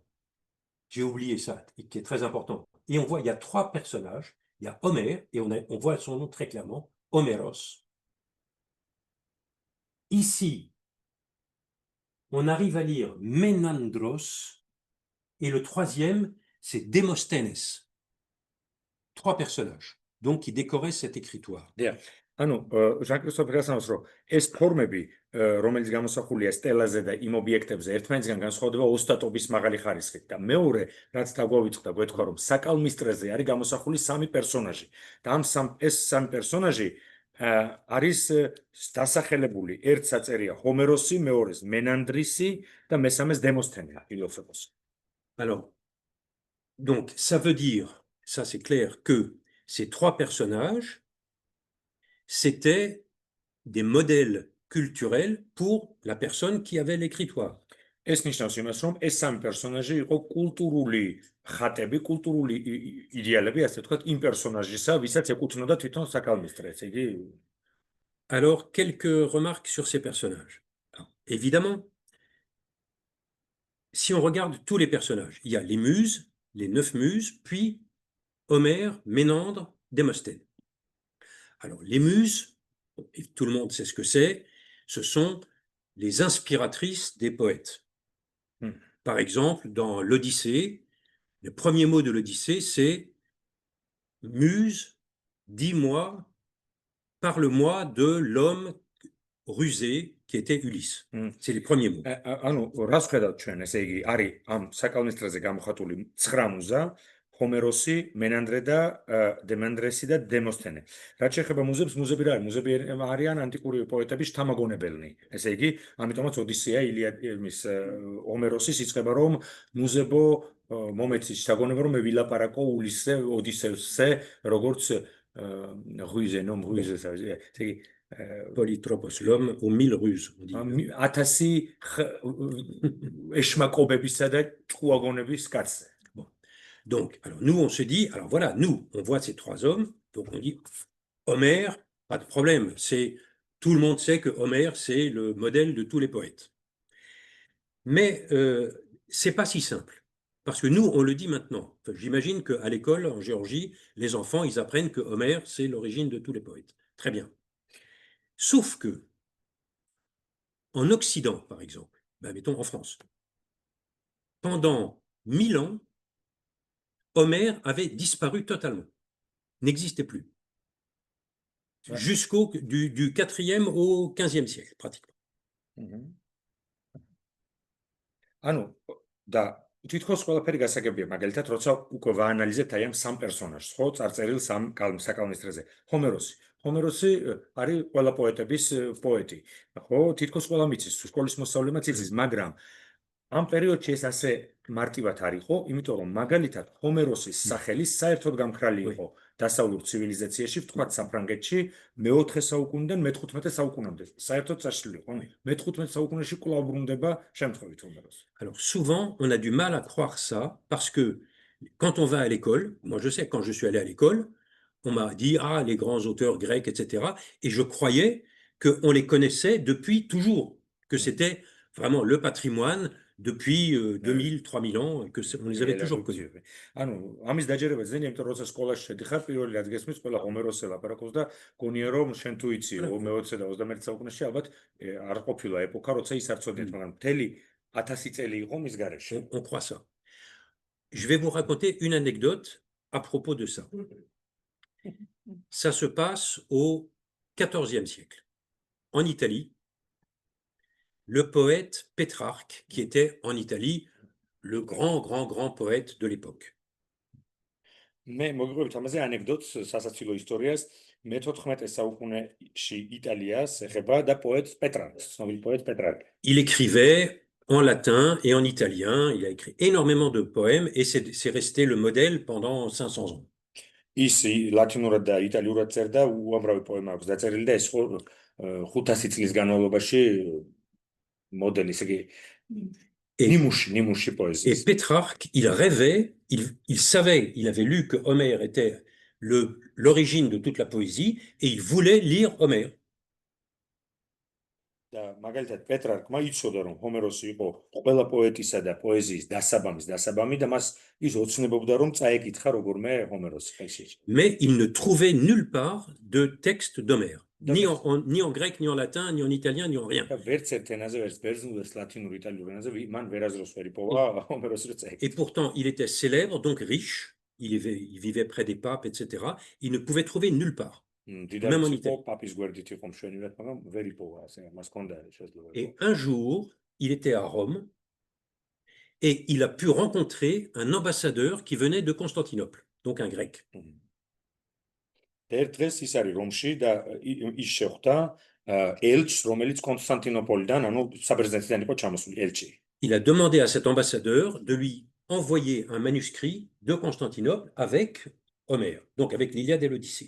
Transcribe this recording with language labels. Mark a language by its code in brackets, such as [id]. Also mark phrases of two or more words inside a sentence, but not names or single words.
[fr] J'ai oublié ça, qui est très important. Et on voit, il y a 3 personnages, il y a Homère, et on voit son nom très clairement, Homéros. Ici, on arrive à lire Ménandros, et le 3e, c'est Démosthenes. 3 personnages, donc qui décoraient cette écritoire. Yeah. [ka] ანუ ჟან-კრისტოფ რასანოს რომ ეს ფორმები რომელიც გამოსახულია სტელაზე და იმ ობიექტებზე ერთმანეთისგან განსხვავდება ოსტატობის მაღალი ხარისხით და მეორე რაც დაგვავიწყდა გვეთქვა რომ საკალმისტრეზე არის გამოსახული სამი პერსონაჟი და ეს სამი პერსონაჟი არის დასახელებული ერთს აწერია ჰომეროსი მეორეს მენანდრისი და მესამეს დემოსთენე ფილოსოფოსი. [fr] Alors, donc, ça veut dire, ça c'est clair, que ces trois personnages, c'était des modèles culturels pour la personne qui avait l'écritoire. [ka] ეს ნიშნავს იმას, რომ ეს სამი პერსონაჟი იყო კულტურული ხატები, კულტურული იდეალები, ასე ვთქვათ, იმ პერსონაჟისა, ვისაც ეკუთვნოდა თვითონ საკალმისტრეს, იგი. [fr] Alors, quelques remarques sur ces personnages. Alors, évidemment, si on regarde tous les personnages, il y a les muses, les 9 muses, puis Homère, Ménandre, Démosthène. Alors, les muses, et tout le monde sait ce que c'est, ce sont les inspiratrices des poètes. Par exemple, dans l'Odyssée, le premier mot de l'Odyssée, c'est « Muse, dis-moi, parle-moi de l'homme rusé qui était Ulysse ». C'est les premiers mots. [ka] ანუ რას ხედავთ ჩვენ, ესე იგი, არის ამ საკალმისტრაზე გამოხატული 9 მუზა, ჰომეროსი, მენანდრე და დემანდრესი და დემოსთენე. რაც შეეხება მუზებს, მუზები რა არის? მუზები არიან ანტიკური პოეტების შთამაგონებელნი. ესე იგი, ამიტომაც ოდისეა ილიადის ჰომეროსის იწყება რომ მუზებო მომეცის შთაგონება რომ მე ვილაპარაკო ულისზე, ოდისევსზე, როგორც რუიზე, ნომ რუიზე, ესე იგი [fr] Polytropos, l'homme aux 1000 ruses. On dit. [ka] 1000 ეშმაკობებისა და ჭუაგონების კაცზე. [fr] Donc, alors nous, on se dit, alors voilà, nous, on voit ces trois hommes, donc on dit, Homère, pas de problème, tout le monde sait que Homère, c'est le modèle de tous les poètes. Mais c'est pas si simple, parce que nous, on le dit maintenant. Enfin, j'imagine qu'à l'école, en Géorgie, les enfants, ils apprennent que Homère, c'est l'origine de tous les poètes. Très bien. Sauf que, en Occident, par exemple, ben, mettons en France, pendant 1000 ans, Homère avait disparu totalement, n'existait plus, jusqu'au du 4e au 15e siècle, pratiquement. [ka] ანუ და თითქოს ყველაფერი გასაგებია, მაგალითად, როცა უკვე ვაანალიზებთ აი ამ სამ პერსონაჟს, ხო, წარწერილ სამ საკალმისტრეზე. ჰომეროსი არის ყველა პოეტების პოეტი, ხო, თითქოს ყველა მიცის, სკოლის მოსწავლემაც იცის, მაგრამ ამ პერიოდში ეს ასე მარტივად არ იყო, იმიტომ რომ მაგალითად ჰომეროსის სახელი საერთოდ გამქრალი იყო დასავლურ ცივილიზაციაში, ვთქვათ საფრანგეთში მე-4 საუკუნიდან მე-15 საუკუნამდე. საერთოდ წაშლილი იყო. მე-15 საუკუნეში კვლავ ბრუნდება შემთხვევით ჰომეროსი. [fr] Alors souvent, on a du mal à croire ça parce que quand on va à l'école, moi je sais quand je suis allé à l'école, on m'a dit ah les grands auteurs grecs, etc. Et je croyais qu'on les connaissait depuis toujours, que c'était vraiment le patrimoine depuis 2000, 3000 ans, que on les avait toujours connus. [ka] ანუ ამის დაჯერება ძნელია, იმიტომ რომ როცა სკოლაში შედიხარ, პირველი რაც გესმის, ყველა ჰომეროსზე ლაპარაკობს და გონია რომ შენ თუ იცი, მე-20 და 21 საუკუნეში ალბათ არ ყოფილა ეპოქა, როცა ის არ ცოდნეთ, მაგრამ მთელი 1000 წელი იყო მის გარეშე. [fr] On croit ça. Je vais vous raconter une anecdote à propos de ça. Ça se passe au XIVe siècle, en Italie. Le poète Pétrarque, qui était en Italie le grand poète de l'époque. [ka] მე მოგიყვებით ამაზე ანეკდოტს, სასაცილო ისტორიას, მე-14 საუკუნეში იტალიას ეხება და პოეტ პეტრარკს, ცნობილი პოეტ პეტრარკი. [fr] Il écrivait en latin et en italien, il a écrit énormément de poèmes et c'est resté le modèle pendant 500 ans. [ka] ის ლათინურად და იტალიურად წერდა, უამრავი პოემა აქვს დაწერილი და ეს 500 წლის განმავლობაში modèle, Nimouchi poésie. [fr] Et Pétrarque, il rêvait, il savait, il avait lu que Homère était l'origine de toute la poésie et il voulait lire Homère. [ka] და მაგალითად პეტრარკმა იცოდა რომ ჰომეროსი იყო ყველა პოეტისა და პოეზიის დასაბამი და მას ის ოცნებობდა რომ წაეკითხა როგორმე ჰომეროსი ხელში. [fr] Mais il ne trouvait nulle part de texte d'Homère. Ni en grec, ni en latin, ni en italien, ni en rien. Et pourtant, il était célèbre, donc riche, il vivait près des papes, etc. Il ne pouvait trouver nulle part. même en [ka] მდიდარიც იყო, [fr] Italie. [ka] პაპის გვერდით იყო მშვენივრად, მაგრამ ვერ იპოვა ასე, მას ჰქონდა შესაძლებლობა. [fr] Et un jour, il était à Rome et il a pu rencontrer un ambassadeur qui venait de Constantinople, donc un grec. [ka] ერთ დღეს ის არის რომში და ის შეხვდა ელჩს, რომელიც კონსტანტინოპოლიდან, ანუ საბერძნეთიდან იყო ჩამოსული ელჩი. [fr] Il a demandé à cet ambassadeur de lui envoyer un manuscrit de Constantinople avec Homère, donc avec l'Iliade et l'Odyssée.